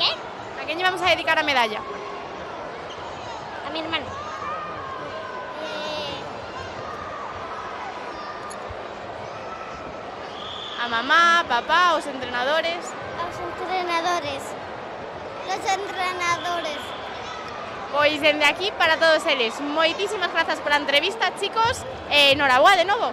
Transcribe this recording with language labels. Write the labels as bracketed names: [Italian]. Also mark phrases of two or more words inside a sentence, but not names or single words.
[Spanish] ¿A qué le vamos a dedicar la medalla? A mi hermano. [Galician] ¿A mamá, papá, os entrenadores? [Spanish] Los entrenadores. Los entrenadores. [Galician] Pois dende aquí para todos eles. Moitísimas grazas pola entrevista, chicos. Noraboa de novo.